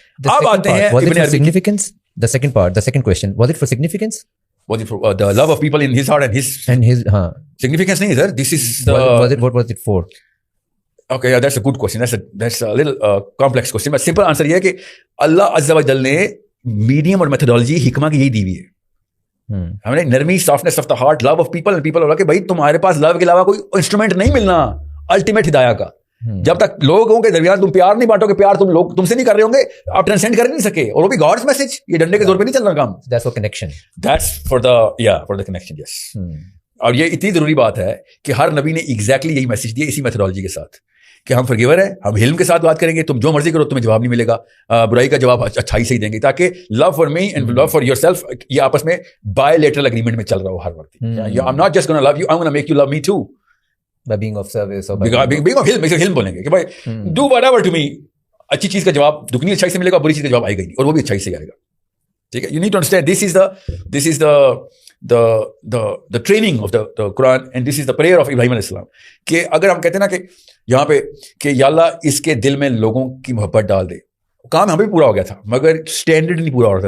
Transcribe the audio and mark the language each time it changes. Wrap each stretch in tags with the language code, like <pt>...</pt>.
<ur>اب آتے ہیں significance.</ur> <en>The second part, the second question, was it for significance? Was it for the love of people in his heart and his significance? Nahi sir, this is the what was it for? Okay, yeah, that's a good question. That's a little complex question. But simple answer</en> <ur>یہ ہے کہ اللہ عز و جل نے medium اور methodology حکمہ کی یہی دی ہوئی ہے. ہم نے نرمی,</ur> <en>softness of the heart, love of people</en> <ur>and people ہو کہ بھائی تمہارے پاس لو کے علاوہ کوئی انسٹرومنٹ نہیں ملنا الٹیمیٹ ہدایہ کا. جب تک لوگوں کے درمیان تم پیار نہیں بانٹو گے, پیار تم سے نہیں کر رہے ہوں گے, آپ ٹرانسینڈ کر نہیں سکے. اور وہ بھی گاڈس میسج, یہ ڈنڈے کے زور پہ نہیں چل رہا کام.</ur> <en>That's for connection. That's for the connection, yes.</en> <ur>اور یہ اتنی ضروری بات ہے کہ ہر نبی نے ایگزیکٹلی یہی میسج دیا اسی میتھڈالوجی کے ساتھ کہ ہم فرگیور ہیں, ہم حلم کے ساتھ بات کریں گے, تم جو مرضی کرو تمہیں جواب نہیں ملے گا, برائی کا جواب اچھائی سے ہی دیں گے, تاکہ</ur> <en>love for me and love for yourself</en> <ur>یہ آپس میں بائی لیٹرل اگریمنٹ میں چل رہا ہو ہر وقت.</ur> <en>I'm not just gonna love you, I'm gonna make you love me too. By being of service or being of hilm</en> <ur>بولیں گے کہ بھائی</ur> <en>do whatever to me.</en> <ur>اچھی چیز کا جواب دگنی اچھائی سے ملے گا, بری چیز کا جواب آئے گا اور وہ بھی اچھائی سے آئے گا. ٹھیک ہے,</ur> <en>you need to understand this is the the training of the Quran, and this is the prayer of Ibrahim alayhi salam,</en> <ur>کہ اگر ہم کہتے ہیں نا کہ یہاں پہ کہ یا اللہ اس کے دل میں لوگوں کی محبت ڈال دے, کام یہاں پہ بھی پورا ہو گیا تھا مگر اسٹینڈرڈ نہیں پورا ہو رہا تھا.</ur>